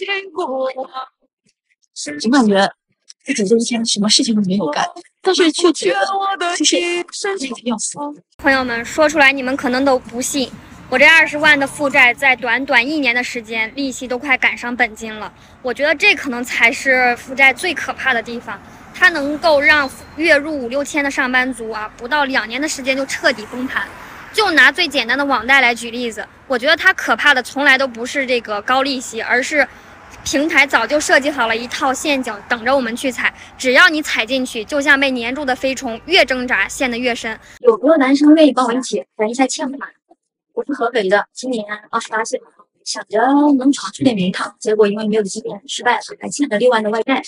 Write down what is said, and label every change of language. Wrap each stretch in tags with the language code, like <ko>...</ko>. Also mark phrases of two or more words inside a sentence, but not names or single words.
<zh>總感覺自己這一天什麼事情都沒有幹，但是卻覺得就是累得要死。朋友們，說出來你們可能都不信。我這20萬的負債，在短短1年的時間，利息都快趕上本金了。我覺得這可能才是負債最可怕的地方，它能夠讓月入5、6千的上班族啊，不到2年的時間就徹底崩盤。就拿最簡單的網貸來舉例子，我覺得它可怕的從來都不是這個高利息，而是平台早就設計好了一套陷阱，等着我們去踩。只要你踩進去，就像被粘住的飛蟲，越掙扎陷得越深。有沒有男生願意幫我一起還一下欠款？我是河北的，今年28歲，想着能闖出點名堂，結果因為沒有經驗失敗了，還欠了6萬的外債。</zh>